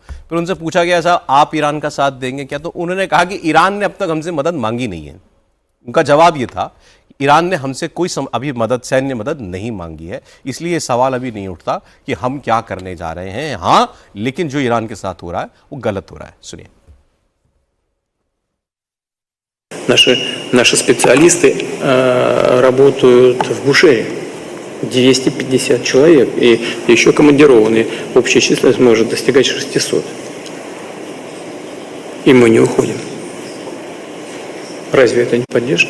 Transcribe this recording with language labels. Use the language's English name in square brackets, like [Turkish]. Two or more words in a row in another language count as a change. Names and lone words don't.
[Hindi] फिर उनसे पूछा गया साहब आप ईरान का साथ देंगे क्या? तो उन्होंने कहा कि ईरान ने अब तक हमसे मदद मांगी नहीं है। उनका जवाब ये था ईरान ने हमसे कोई अभी सैन्य मदद नहीं मांगी है, इसलिए ये सवाल अभी नहीं उठता कि हम क्या करने जा रहे हैं। हाँ, लेकिन जो ईरान के साथ हो रहा है वो गलत हो रहा है। सुनिए। [Russian] Наши специалисты работают в Бушере, 250 человек, и еще командированные. Общая численность может достигать 600. И мы не уходим. Разве это не поддержка?